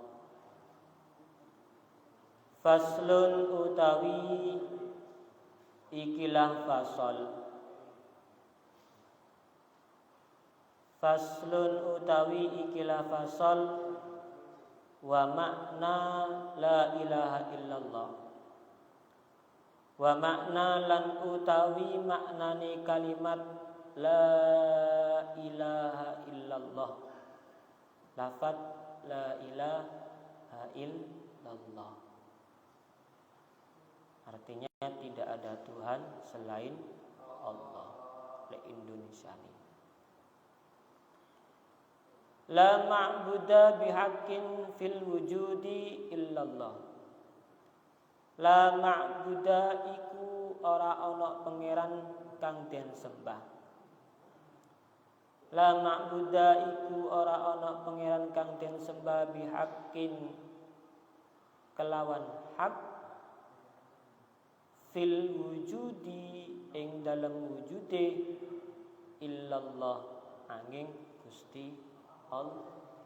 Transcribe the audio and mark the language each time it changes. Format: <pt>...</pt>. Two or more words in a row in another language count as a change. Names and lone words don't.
<jv>Faslun utawi ikilah fasal. Faslun utawi ikilah fasal</jv> <ar>ومعنى لا إله إلا الله. ومعنى</ar> <jv>lan utawi maknane kalimat</jv> <ar>لا إله إلا الله.</ar> <id>Lafaz</id> <ar>لا إله إلا الله</ar> <id>artinya tidak ada Tuhan selain Allah.</id> <ar>Le Indonesia ni لا معبود بحق في الوجود إلا الله. لا معبود</ar> <jv>iku ora ana pangeran kang den sembah.</jv> <ar>لا معبود</ar> <jv>iku ora ana pangeran kang den sembah bihaqqin kelawan hak</jv> <ar>في الوجود</ar> <jv>ing dalam wujude illallah angin Gusti Allah.</jv>